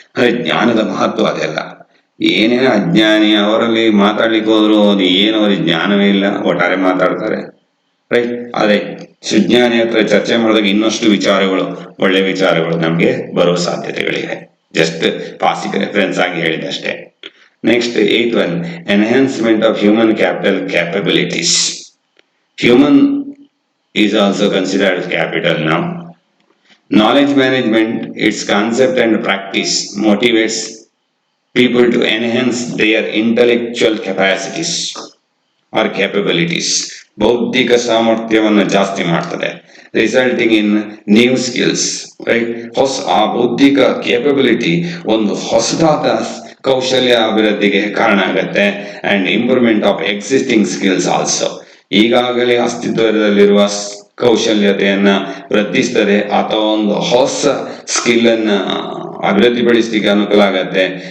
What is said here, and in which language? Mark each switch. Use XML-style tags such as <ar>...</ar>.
<kn>ಅಂದ್ರೆ ಜ್ಞಾನದ ಮಹತ್ವ ಅದೆಲ್ಲ. ಏನೇನೋ ಅಜ್ಞಾನಿ ಅವರಲ್ಲಿ ಮಾತಾಡ್ಲಿಕ್ಕೆ ಹೋದ್ರು ಅದು ಏನು ಅವ್ರಿಗೆ ಜ್ಞಾನವೇ ಇಲ್ಲ, ಒಟ್ಟಾರೆ ಮಾತಾಡ್ತಾರೆ, ರೈಟ್? ಆದ್ರೆ ಸುಜ್ಞಾನಿ ಹತ್ರ ಚರ್ಚೆ ಮಾಡಿದಾಗ ಇನ್ನಷ್ಟು ವಿಚಾರಗಳು, ಒಳ್ಳೆ ವಿಚಾರಗಳು ನಮ್ಗೆ ಬರುವ ಸಾಧ್ಯತೆಗಳಿವೆ.</kn> <en>just basic reference</en> <kn>ಆಗಿ ಹೇಳಿದಷ್ಟೇ.</kn> <en>Next 8th one, enhancement of human capital capabilities. Human is also considered capital now. Knowledge management, its concept and practice motivates people to enhance their intellectual capacities or capabilities.</en> <kn>ಬೌದ್ಧಿಕ ಸಾಮರ್ಥ್ಯವನ್ನು ಜಾಸ್ತಿ ಮಾಡ್ತದೆ,</kn> <en>resulting in new skills,</en> <kn>right? ಆ ಬೌದ್ಧಿಕ capability ಒಂದು ಹೊಸದಾದ ಕೌಶಲ್ಯ ಅಭಿವೃದ್ಧಿಗೆ ಕಾರಣ ಆಗತ್ತೆ.</kn> <en>And improvement of existing skills also.</en> <kn>ಈಗಾಗಲೇ ಅಸ್ತಿತ್ವದಲ್ಲಿರುವ ಕೌಶಲ್ಯತೆಯನ್ನ ವೃದ್ಧಿಸ್ತದೆ ಅಥವಾ ಒಂದು ಹೊಸ ಸ್ಕಿಲ್ ಅನ್ನ ಅಭಿವೃದ್ಧಿಪಡಿಸಲಿಕ್ಕೆ ಅನುಕೂಲ ಆಗತ್ತೆ.</kn>